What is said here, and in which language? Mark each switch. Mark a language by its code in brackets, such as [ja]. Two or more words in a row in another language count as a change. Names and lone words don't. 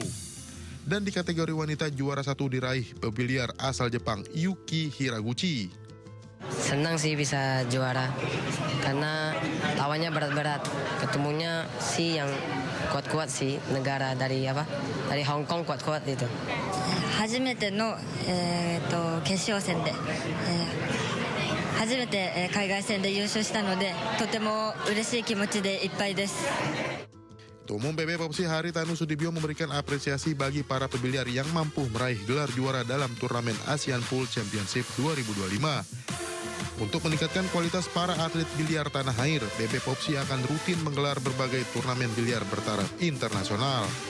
[id] Dan di kategori wanita juara 1 diraih pebiliar asal Jepang Yuki Hiraguchi. Senang sih bisa juara karena lawannya berat-berat. Ketemunya sih yang kuat-kuat sih, negara dari Hong Kong kuat-kuat itu. [ja] 初めての決勝戦で初めて海外戦で優勝したのでとても嬉しい気持ちでいっぱいです。 [id] Ketua Umum PB Popsi Haritanu Sudibyo memberikan apresiasi bagi para pebiliar yang mampu meraih gelar juara dalam turnamen Asian Pool Championship 2025. Untuk meningkatkan kualitas para atlet biliar tanah air, PB Popsi akan rutin menggelar berbagai turnamen biliar bertaraf internasional.